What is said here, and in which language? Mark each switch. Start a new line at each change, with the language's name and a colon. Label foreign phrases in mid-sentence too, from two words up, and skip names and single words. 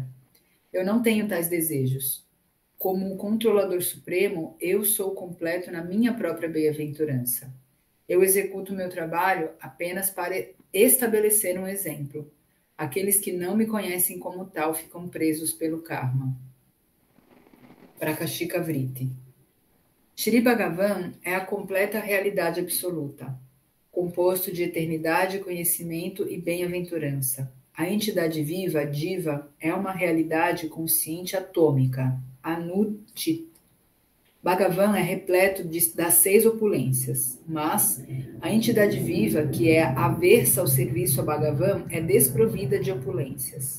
Portuguese: Eu não tenho tais desejos. Como um controlador supremo, eu sou completo na minha própria bem-aventurança. Eu executo meu trabalho apenas para estabelecer um exemplo. Aqueles que não me conhecem como tal ficam presos pelo karma. Prakashika Vritti. Shri Bhagavan é a completa realidade absoluta, composto de eternidade, conhecimento e bem-aventurança. A entidade viva, Diva, é uma realidade consciente atômica, Anuchit. Bhagavan é repleto das 6 opulências, mas a entidade viva, que é aversa ao serviço a Bhagavan, é desprovida de opulências.